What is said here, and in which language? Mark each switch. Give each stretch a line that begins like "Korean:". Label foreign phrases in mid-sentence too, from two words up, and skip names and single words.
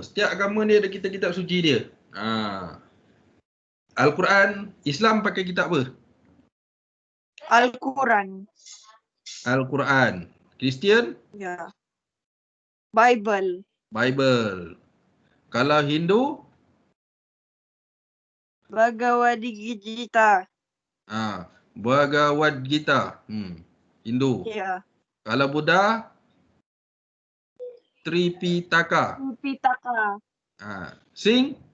Malay: Setiap agama ni ada kitab-kitab suci dia. Al-Quran, Islam pakai kitab apa? Al-Quran. Al-Quran. Kristian? Ya. Bible. Bible. Kalau Hindu? Bhagavad Gita. Bhagavad Gita. Hindu. Ya. Kalau Buddha? Tripitaka. Tripitaka. Singh?